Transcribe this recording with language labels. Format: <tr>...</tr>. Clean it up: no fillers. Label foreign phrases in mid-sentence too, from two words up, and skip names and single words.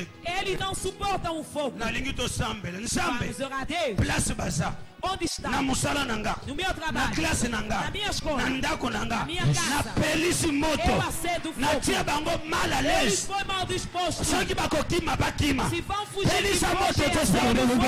<pt>Eles não suportam o fogo.</pt> <ln>Nalingi tosambela. Nzambe.</ln> <pt>Vamos orar a Deus.</pt> <ln>Place baza.</ln> <pt>Onde está?</pt> <ln>Na musala nanga.</ln> <pt>No meu</pt> <ln>Na</ln> <pt>trabalho.</pt> <ln>classe nanga.</ln> <pt>Na minha escola.</pt> <ln>Na ndako nanga.</ln> <pt>Na minha casa.</pt> <ln>Na pelisi moto.</ln> <pt>Eu acendo</pt> <ln>Na</ln> <pt>fogo.</pt> <ln>tia bango</ln> <fr>mal à</fr> <pt>Eles</pt> <fr>l'aise.</fr> <pt>foi mal disposto.</pt> <ln>Soki bakokima bakima.</ln> <pt>Se vão fugir de</pt> <ln>Pelisa moto</ln> <pt>você,</pt> <ln>tosambela.</ln>